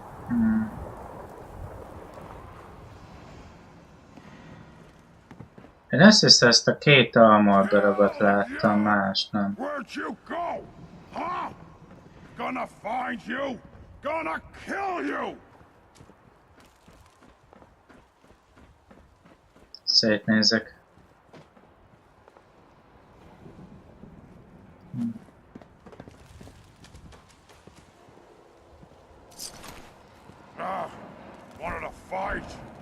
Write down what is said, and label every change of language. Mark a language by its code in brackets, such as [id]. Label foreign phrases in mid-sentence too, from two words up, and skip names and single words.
[hu] Én azt hiszem, ezt a két almar darabot láttam, más nem. [en] Where'd you go? Huh? Gonna find you! Gonna kill you! [hu] Szétnézek. [en] Wanted to fight?